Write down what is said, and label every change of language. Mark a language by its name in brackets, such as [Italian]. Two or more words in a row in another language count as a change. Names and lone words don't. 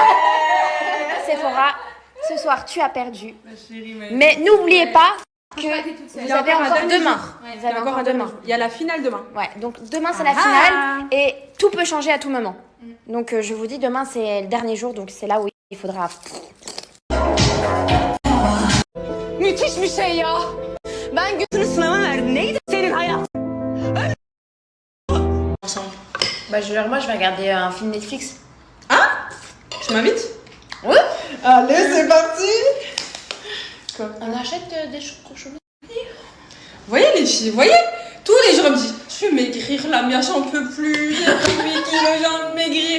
[French] Sephora, ce soir tu as perdu. Mais n'oubliez pas que vous avez encore demain. Vous avez encore demain. Il y a la finale demain. Ouais, donc demain c'est la finale et tout peut changer à tout moment. Donc je vous dis, demain c'est le dernier jour, donc c'est là où il faudra... [Turkish] Müthiş bir şey ya. Ben götünü sınava verdim. Neydi senin hayat? [French] Bah moi je vais regarder un film Netflix. Tu m'invites? Oui. Allez, c'est parti. On achète des chocolats. Voyez les filles, voyez? Tous les jours, elle me dit, je vais maigrir, la mienne, j'en peux plus, j'ai pris 8 kilos, j'ai envie de maigrir.